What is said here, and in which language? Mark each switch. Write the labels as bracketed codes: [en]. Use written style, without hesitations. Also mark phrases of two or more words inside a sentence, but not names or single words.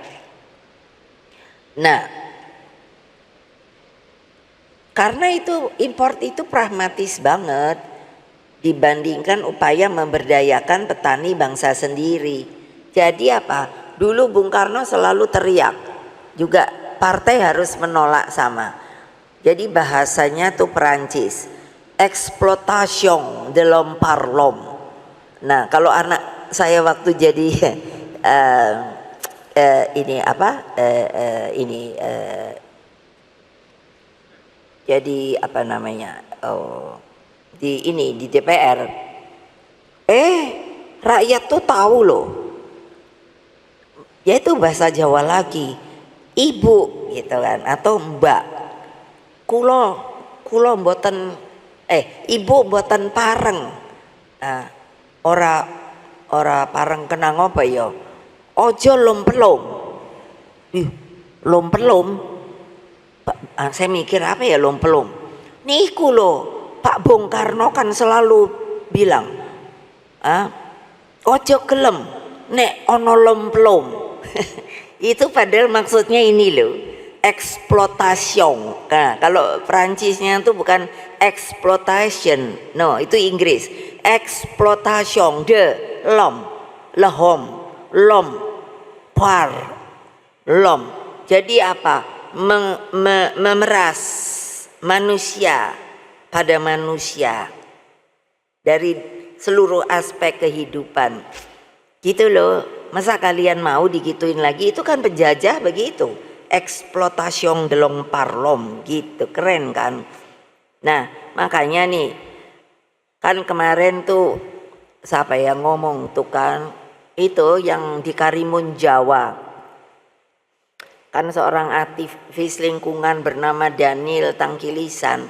[id] Nah, karena itu import itu pragmatis banget dibandingkan upaya memberdayakan petani bangsa sendiri. Jadi apa? Dulu Bung Karno selalu teriak, juga partai harus menolak sama. Jadi bahasanya tuh Perancis, [fr] exploitation de l'homme par l'homme. [id] Nah, kalau anak saya waktu jadi jadi di DPR, rakyat tuh tahu loh, yaitu bahasa Jawa lagi, ibu gitu kan, atau mbak, [jv] kulo mboten ibu mboten pareng, ora pareng kenang apa ya, ojo lompelom. [id] Lompelom, saya mikir apa ya lompelom, niku loh Pak Bung Karno kan selalu bilang, [jv] ojo gelem nek ono lompelom. [id] Itu padahal maksudnya ini loh, exploitation. Nah, kalau Perancisnya itu bukan exploitation, no, itu Inggris. [fr] Exploitation de l'homme, l'homme par l'homme. [id] Jadi apa? Memeras manusia pada manusia dari seluruh aspek kehidupan. Gitu loh. Masa kalian mau digituin lagi? Itu kan penjajah begitu. [fr] Exploitation de l'homme par l'homme [id] gitu, keren kan? Nah, makanya nih kan kemarin tuh siapa yang ngomong tuh kan, itu yang di Karimun Jawa kan seorang aktivis lingkungan bernama Daniel Tangkilisan.